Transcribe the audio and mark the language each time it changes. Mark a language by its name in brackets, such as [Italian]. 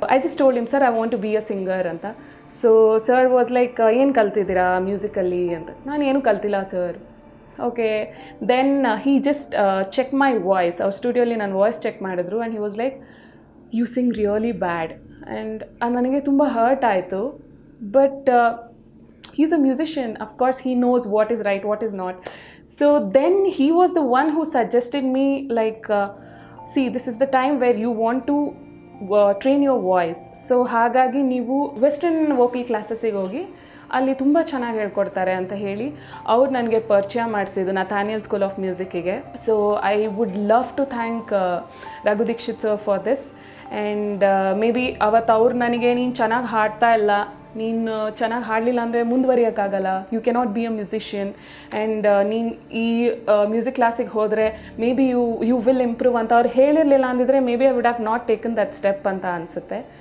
[English] I just told him, sir I want to be a singer ಅಂತ. So sir was like, [Kannada] ಏನು ಕಲ್ತಿದ್ದೀರಾ musically ಅಂತ. ನಾನು ಏನೂ ಕಲ್ತಿಲ್ಲ [English] Sir. Okay, then he just check my voice. [Kannada] ಅವ್ರ ಸ್ಟುಡಿಯೋಲಿ ನನ್ನ ವಾಯ್ಸ್ ಚೆಕ್ ಮಾಡಿದ್ರು [English] And he was like, you sing really bad. [Kannada] And ನನಗೆ ತುಂಬ ಹರ್ಟ್ ಆಯಿತು. [English] But he is a musician, of course he knows what is right, what is not. So then he was the one who suggested me like, see, this is the time where you want to train your voice. [Kannada] So ಹಾಗಾಗಿ ನೀವು western vocal ಕ್ಲಾಸಸ್ಸಿಗೆ ಹೋಗಿ, ಅಲ್ಲಿ ತುಂಬ ಚೆನ್ನಾಗಿ ಹೇಳ್ಕೊಡ್ತಾರೆ ಅಂತ ಹೇಳಿ ಅವ್ರು ನನಗೆ ಪರಿಚಯ ಮಾಡಿಸಿದ್ದು ನಥಾನಿಯಲ್ school of ಮ್ಯೂಸಿಕ್ಕಿಗೆ. [English] So I would love to thank Raghu Dixit sir for this. [Kannada] And may be ಅವತ್ತು ಅವ್ರು ನನಗೆ, ನೀನು ಚೆನ್ನಾಗಿ ಹಾಡ್ತಾ ಇಲ್ಲ, ನೀನು ಚೆನ್ನಾಗಿ ಹಾಡಲಿಲ್ಲ ಅಂದರೆ ಮುಂದುವರಿಯೋಕ್ಕಾಗಲ್ಲ, [English] you cannot be a musician, [Kannada] and ನೀನು ಈ ಮ್ಯೂಸಿಕ್ ಕ್ಲಾಸಿಗೆ ಹೋದರೆ [English] maybe you will improve [Kannada] ಅಂತ ಅವ್ರು ಹೇಳಿರಲಿಲ್ಲ ಅಂದಿದ್ರೆ [English] maybe I would have not taken that step [Kannada] ಅಂತ ಅನಿಸುತ್ತೆ.